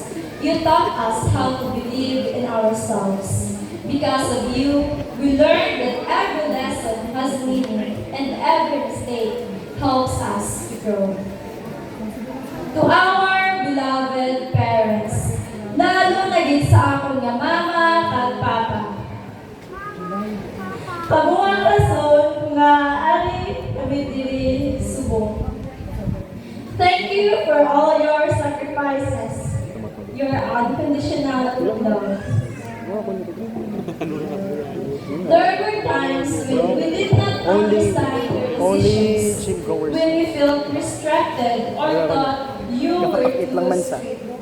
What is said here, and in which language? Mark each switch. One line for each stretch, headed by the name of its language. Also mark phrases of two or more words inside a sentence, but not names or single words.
English: You taught us how to believe in ourselves. Because of you, we learned that every lesson has meaning and every mistake helps us to grow. To our beloved parents,
Hiligaynon: lalo naging sa akong nga mama at papa. Pabuang rason nga ari kami diri subong.
English: Thank you for all your sacrifices, your unconditional love. There were times when we did not understand your decisions, when we felt restricted or thought you were too strict.